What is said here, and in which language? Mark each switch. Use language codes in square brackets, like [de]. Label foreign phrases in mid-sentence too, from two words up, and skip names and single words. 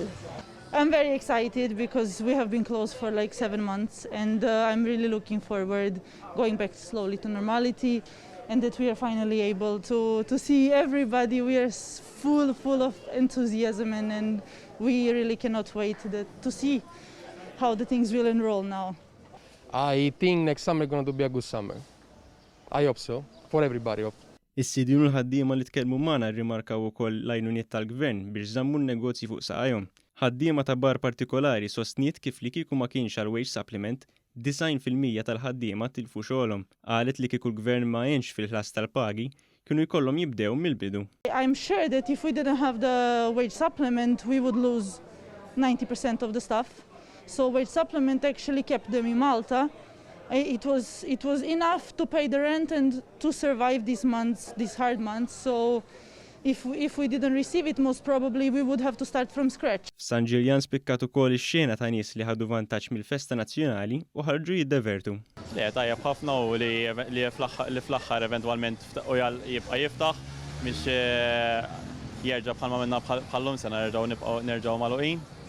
[en] I'm very excited because we have been closed for like 7 months and I'm really looking forward going back slowly to normality and that we are finally able to see everybody. We are full of enthusiasm and we really cannot wait to see how the things will enroll now. I think next summer is going to be a good summer. I hope so, for everybody. [mt] Is-sidin u l-ħaddiema li tkellmu magħna rrimarkaw ukoll l-għajnuniet tal-gvern biex żammu n-negozji fuq saqajhom. Ħaddiema ta' bar partikolari sostniet kif li kieku ma kienx għal [en] wage supplement [mt] 90% tal-ħaddiema tilfu xogħolhom. Qalet li kieku l-gvern ma għenx fil-ħlas tal-pagi kienu jkollhom jibdew mill-bidu. [en] I'm sure that if we didn't have the wage supplement, we would lose 90% of the staff. So wage supplement actually kept them in Malta. It was enough to pay the rent and to survive these months, these hard months. So if we didn't receive it, most probably we would have to start from scratch. [mt] San Ġiljan spikkat ukoll ix-xena ta' nies li ħadu vantaġġ mill-festa nazzjonali u ħarġu jiddevertu. Le tajjeb ħafna u li fl-aħħar eventwalment jibqa' jiftaħ biex jerġa' bħalma minna bħallum se nerġgħu magħluqin.